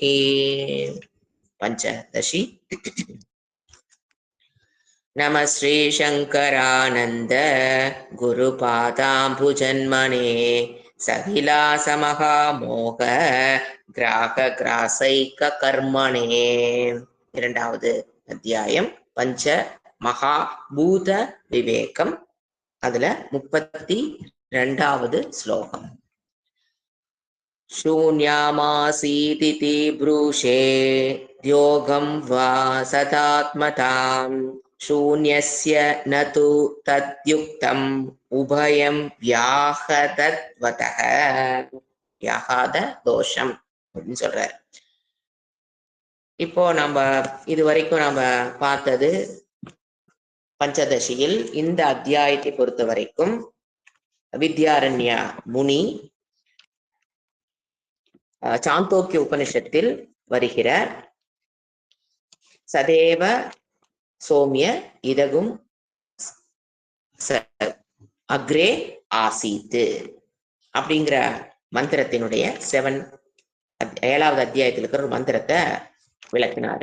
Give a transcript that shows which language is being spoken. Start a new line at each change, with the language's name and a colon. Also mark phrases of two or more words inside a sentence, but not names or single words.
Sanskrit: पञ्चदशी। नमः श्रीशङ्करानन्द गुरुपादाम्बुजन्मने सविलासमहामोह ग्राहग्रासैककर्मणे।
Tamil: இரண்டாவது அத்தியாயம் பஞ்ச மகாபூத விவேகம். அதுல 32வது ஸ்லோகம்.
Sanskrit: शून्यामासीदिति ब्रूषे योगं वा सदात्मताम् शून्यस्य न तु तद्युक्तम् उभयं व्याहदत्वतः.
Tamil: व्याहத தோஷம் அப்படின்னு சொல்றாரு. இப்போ நம்ம இதுவரைக்கும் நம்ம பார்த்தது பஞ்சதசியில் இந்த அத்தியாயத்தை பொறுத்த வரைக்கும் வித்யாரண்ய முனி சாந்தோக்கிய உபனிஷத்தில் வருகிற
Sanskrit: सदेव सोम्य इदम् अग्रे आसीत्
Tamil: அப்படிங்கிற மந்திரத்தினுடைய 7வது அத்தியாயத்தில் இருக்கிற ஒரு மந்திரத்தை விளக்கினார்.